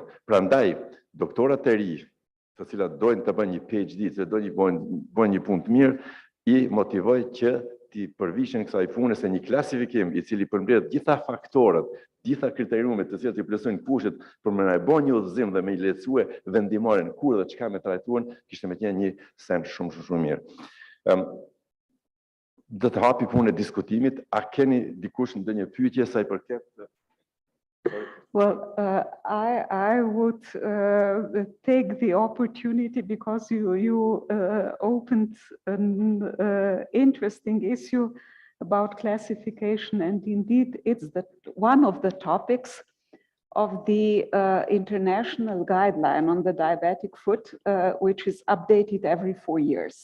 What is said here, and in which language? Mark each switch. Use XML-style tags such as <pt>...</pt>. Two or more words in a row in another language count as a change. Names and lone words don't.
<sq>Prandaj doktorat e ri, të cilat dojnë të bëjnë një PhD, të dojnë bëjnë një punë të mirë, i motivoj që t'i përvishen kësaj pune se një klasifikim I cili përmbledh gjitha faktorët, gjitha kriteriumet të cilat I plotësojnë kushtet për me na bë një udhëzim dhe me I lehtësue vendimarrjen kur dhe çka me trajtuan, kishte me qenë një sen shumë mirë. Do të hapi punën e diskutimit, a keni dikush ndonjë pyetje sa I përket?</sq> <en>Well, I would take the opportunity because you opened an interesting issue about classification, and indeed it's one of the topics of the international guideline on the diabetic foot, which is updated every 4 years.</en>